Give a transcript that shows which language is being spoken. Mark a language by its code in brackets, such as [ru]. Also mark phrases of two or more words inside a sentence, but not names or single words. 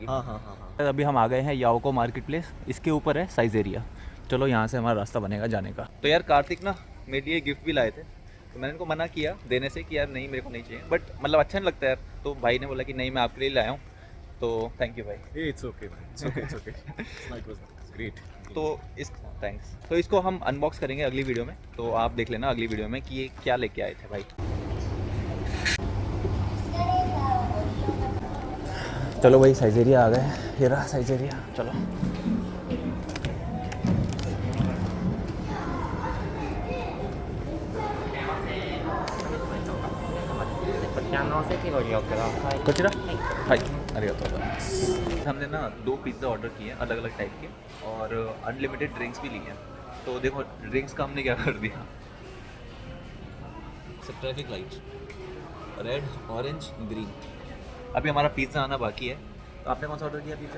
[hi] हाँ, हाँ, हाँ, हाँ। अभी हम आ गए हैं याओको मार्केट प्लेस, इसके ऊपर है साइजेरिया। चलो यहाँ से हमारा रास्ता बनेगा जाने का। तो यार कार्तिक ना मेरे लिए गिफ्ट भी लाए थे, तो मैंने इनको मना किया देने से कि यार नहीं, मेरे को नहीं चाहिए, बट मतलब अच्छा नहीं लगता यार। तो भाई ने बोला कि नहीं, मैं आपके लिए लाया हूँ, तो [en] thank you [hi] भाई। [en] it's okay, it's okay, it's okay. it was great. [hi] तो इस थैंक्स। तो इसको हम अनबॉक्स करेंगे अगली वीडियो में, तो आप देख लेना अगली वीडियो में कि ये क्या लेके आए थे भाई। चलो भाई, साइजेरिया आ गए, ये रहा साइजेरिया, चलो। [ja] こちらはいありがとうございます。 [hi] हमने ना 2 पिज़्ज़ा ऑर्डर किए हैं अलग अलग टाइप के, और [en] unlimited drinks [hi] भी लिए हैं। तो देखो ड्रिंक्स का हमने क्या कर दिया, [en] traffic light red orange green. [hi] अभी हमारा पिज़्ज़ा आना बाकी है। तो आपने कौन सा ऑर्डर किया पिज़्ज़ा?